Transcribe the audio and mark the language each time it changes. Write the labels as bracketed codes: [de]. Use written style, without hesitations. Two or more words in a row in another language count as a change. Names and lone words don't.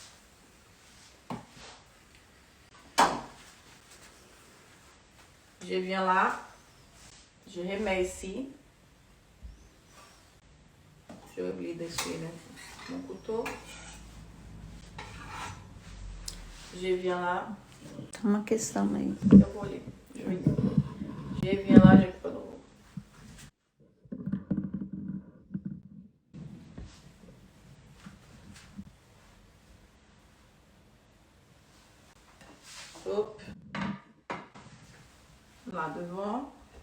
[fr] Je viens là. Je remets ici. J'ai oublié d'essuyer mon couteau. Je viens là. [pt] Uma questão aí. Eu vou ler. [fr] Je viens là, je coupe à nouveau. Hop. Là devant.